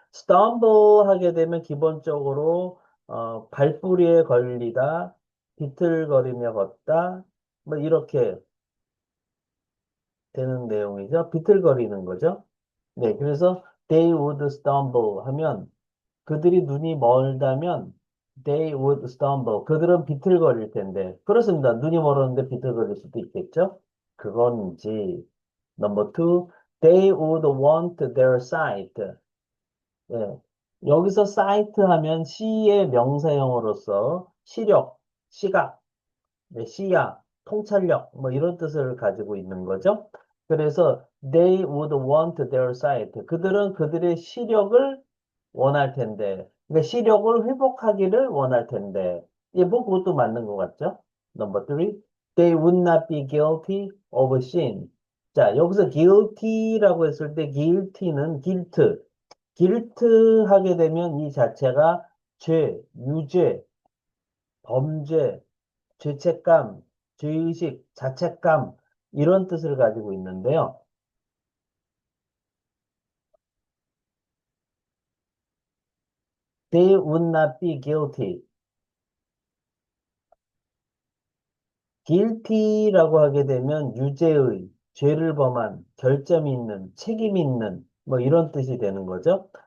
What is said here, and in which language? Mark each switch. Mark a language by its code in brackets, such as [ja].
[ko] stumble 하게 되면 기본적으로 발뿌리에 걸리다, 비틀거리며 걷다, 뭐 이렇게 되는 내용이죠. 비틀거리는 거죠. 네, 그래서 [en] they would stumble [ko] 하면 그들이 눈이 멀다면 they would stumble. 그들은 비틀거릴 텐데. 그렇습니다. 눈이 멀었는데 비틀거릴 수도 있겠죠. 그건지. [en] Number two, they would want their sight. [ko] 예. 여기서 sight 하면 시의 명사형으로서 시력, 시각, 네, 시야, 통찰력, 뭐 이런 뜻을 가지고 있는 거죠. [en] 그래서 they would want their sight. [ko] 그들은 그들의 시력을 원할 텐데, 그러니까 시력을 회복하기를 원할 텐데, 예, 뭐 그것도 맞는 것 같죠? [en] Number three, they would not be guilty of sin. [ko] 자, 여기서 guilty라고 했을 때 [en] guilty는 guilt, [ko] guilt 하게 되면 이 자체가 죄, 유죄, 범죄, 죄책감, 죄의식, 자책감 이런 뜻을 가지고 있는데요. [en] They would not be guilty. [ko] guilty라고 하게 되면 유죄의, 죄를 범한, 결점이 있는, 책임이 있는, 뭐 이런 뜻이 되는 거죠.